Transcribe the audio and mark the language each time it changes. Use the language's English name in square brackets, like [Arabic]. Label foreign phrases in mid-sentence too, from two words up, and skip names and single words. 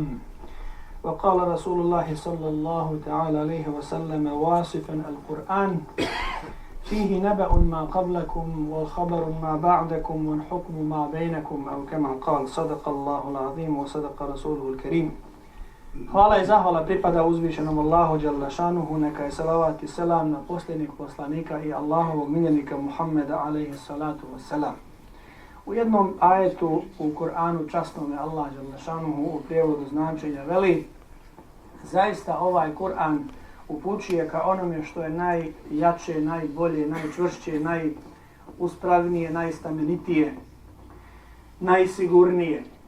[Arabic] وقال رسول الله صلى الله تعالى عليه وسلم واصفا القرآن فيه نبأ ما قبلكم والخبر ما بعدكم والحكم ما بينكم أو كما قال. صدق الله العظيم وصدق رسوله الكريم. [Bosnian] Hvala i zahvala pripada uzvišenom Allahu [Arabic] جل شأنه, [Bosnian] neka je salavat i selam na posljednjeg poslanika i Allahovog miljenika Muhammeda [Arabic] عليه الصلاة والسلام. [Bosnian] U jednom ajetu u Kur'anu časnome Allah [Arabic] جل شأنه [Bosnian] u prijevodu značenja veli: zaista ovaj Kur'an upućuje ka onome što je najjače, najbolje, najčvršće, najuspravnije, najstamenitije, najsigurnije.